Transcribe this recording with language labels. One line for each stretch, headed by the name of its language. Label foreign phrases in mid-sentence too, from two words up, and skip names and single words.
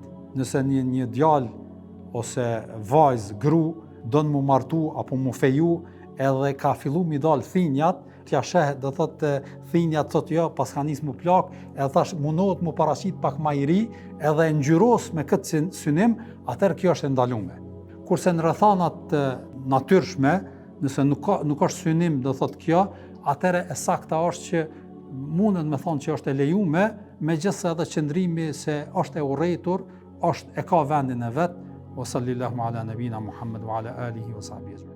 Albanian: Nëse një djalë ose vajzë, gru don mu martu apo mu feju edhe ka fillu mi dal thinjat, t'ja shehet do thotë thinjat thotë jo, pas ka nis mu plak, edhe thash mundohet mu paraqit pak më i ri, edhe e ngjyros me këtë synim, atëherë kjo është e ndaluar. Kurse në rrethanat natyrshme, nëse nuk është synim do thotë kjo, atëherë e sakta është që mundet me thonë që është e lejuar, megjithëse edhe qëndrimi se është e urrëtur, e ka vendin e vet.
Arabic: Wa sallallahu ala nabina Muhammad wa ala alihi wa sahbihi.